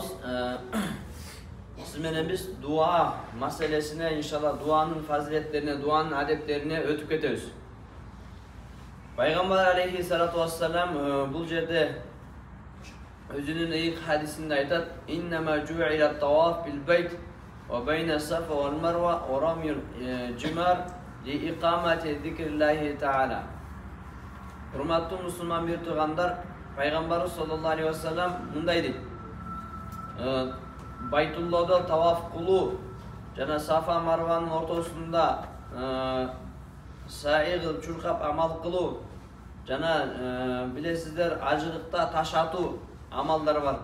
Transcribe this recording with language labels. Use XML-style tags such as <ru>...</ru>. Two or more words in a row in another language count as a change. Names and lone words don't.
<ky>Сиз менен биз дуа маселесине, иншалла, дуанын фазилеттерине, дуанын адептерине өтүп кетебиз.</ky> <ar>Пайгамбар عليه الصلاة والسلام</ar> <ky>бул жерде өзүнүн эйик хадисинде айтат:</ky> <ar>"إنما جعلت الطواف بالبيت وبين الصفا والمروة ورمي الجمار لإقامة ذكر الله تعالى."</ar> <ky>Урматтуу мусулман бир туугандар, пайгамбарыбыз</ky> <ar>صلى الله عليه وسلم</ar> <ky>мындай дейт: Байтуллада таваф кылуу жана Сафа Марванын ортосунда саи кылып чуркап амал кылуу жана билесиздер ажылыкта таш атуу амалдар бар.</ky>